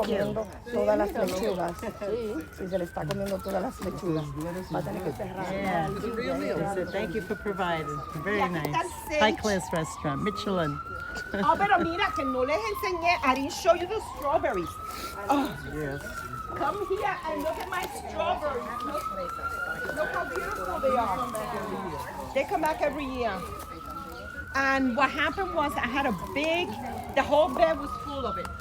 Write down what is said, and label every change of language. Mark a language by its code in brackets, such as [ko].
[es] comiendo todas las lechugas. Sí, se le está comiendo todas las lechugas. Va a tener que cerrar. [en] Yeah. They said, thank you for providing. Very Yeah, nice. that's it. High class restaurant, Michelin. [es] Oh, pero mira, que no les enseñé. [en] I didn't show you the strawberries. Oh, Yes. come here and look at my strawberries. Look how beautiful they are. They come back every year. And what happened was I had the whole bed was full of it.